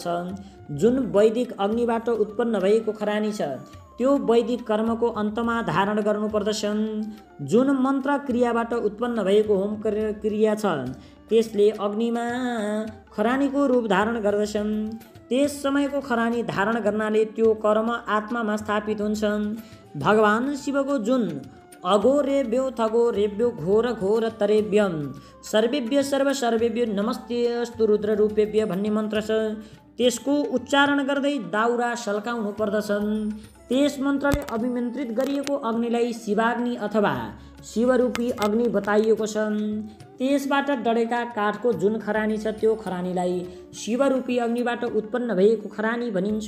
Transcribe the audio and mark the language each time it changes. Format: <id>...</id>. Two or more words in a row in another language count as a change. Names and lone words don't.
<ne>जुन वैदिक अग्निबाट उत्पन्न भएको खरानी छ त्यो वैदिक कर्मको अन्तमा धारण गर्नुपर्दछन्। जुन मन्त्र क्रियाबाट उत्पन्न भएको होम क्रिया छ त्यसले अग्निमा खरानीको रूप धारण गर्दछन्। त्यस समयको खरानी धारण गर्नाले त्यो कर्म आत्मामा स्थापित हुन्छन्। भगवान शिवको जुन</ne> <sa>अघोरेभ्यो थघोरेभ्यो घोर घोर तरेभ्यम सर्वेभ्य सर्व सर्वेभ्यो नमस्ते अस्तु रुद्र रूपेभ्य</sa> <ne>भन्ने मन्त्र छ, त्यसको उच्चारण गर्दै दाउरा सल्काउनु पर्दछन्। त्यस मन्त्रले अभिमन्त्रित गरिएको अग्निलाई शिवाग्नि अथवा शिवरूपी अग्नि बताइएको छ। त्यसबाट डढेका काठको जुन खरानी छ त्यो खरानीलाई शिवरूपी अग्निबाट उत्पन्न भएको खरानी भनिन्छ।</ne>